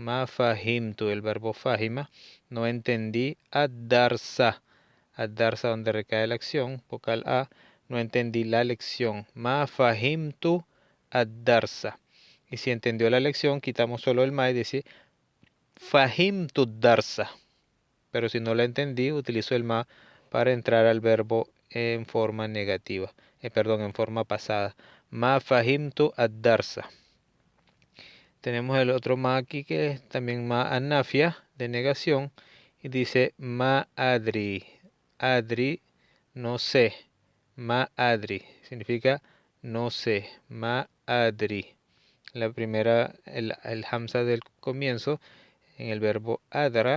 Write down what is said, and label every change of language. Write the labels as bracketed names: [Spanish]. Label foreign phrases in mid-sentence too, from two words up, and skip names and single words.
[Arabic] ما فهمت, [Spanish] el verbo fahima. No entendí ad-darsa. Ad-darsa donde recae la acción, vocal a. No entendí la lección. [Arabic] ما فهمت الدرس. [Spanish] Y si entendió la lección, quitamos solo el ma y dice [Arabic] فهمت الدرس. [Spanish] Pero si no la entendí, utilizo el ma para entrar al verbo en forma negativa. Perdón, en forma pasada. [Arabic] ما فهمت الدرس. [Spanish] Tenemos el otro ma aquí que es también [Arabic] ما النافية, [Spanish] de negación. Y dice [Arabic] ما أدري. أدري, [Spanish] no sé. [Arabic] ما أدري [Spanish] significa no sé. [Arabic] ما أدري. [Spanish] La primera, el hamza del comienzo en el verbo adra.